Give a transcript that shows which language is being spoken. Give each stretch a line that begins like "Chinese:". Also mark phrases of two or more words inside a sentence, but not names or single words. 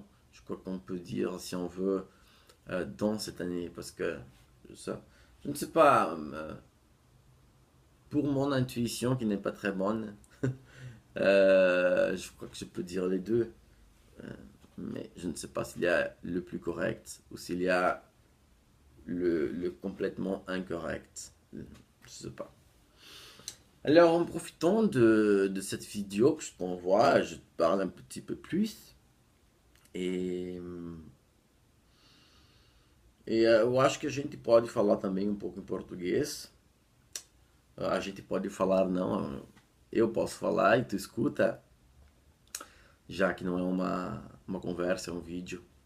French: Je crois qu'on peut dire si on veut dans cette année, parce que ça, je ne sais pas, pour mon intuition qui n'est pas très bonne, je crois que je peux dire les deux, euh, mais je ne sais pas s'il y a le plus correct ou s'il y a le complètement incorrect. Je ne sais pas. Alors, en profitant de cette vidéo que je t'envoie, je te parle un petit peu plus.
Portuguese: E, eu acho que a gente pode falar também um pouco em português. A gente pode falar, não, eu posso falar e tu escuta, já que não é uma conversa, é um vídeo.